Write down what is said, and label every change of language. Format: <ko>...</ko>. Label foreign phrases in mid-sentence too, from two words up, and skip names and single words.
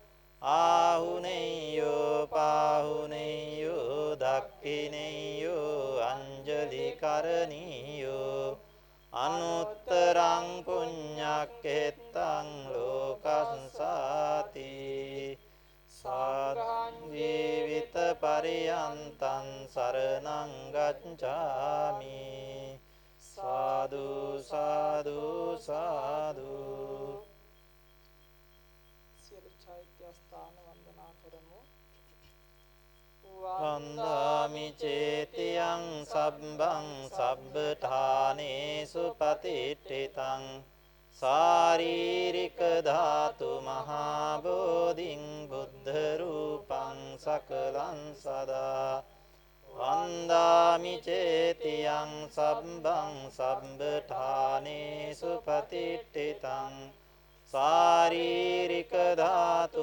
<pi>ආහුනේයෝ පාහුනේයෝ දක්ඛිනේයෝ අංජලි කරණීයෝ අනුත්තරං පුඤ්ඤක්ඛෙත්තං ලෝකස්සාති සාග්ගං ජීවිත පරියන්තං සරණං ගච්ඡාමි සාදු සාදු සාදු</pi> <si>සියලු චෛත්‍ය ස්ථාන වන්දනා කරමු.</si> <pi>වන්දාමි චේතියං සබ්බං සබ්බඨානේසු පතිට්ඨිතං සාරීරික ධාතු මහා බෝධින් බුද්ධ රූපං සකලං සදා වන්දාමි චේතියං සබ්බං සබ්බඨානේසු පතිට්ඨිතං සාරීරික ධාතු</pi>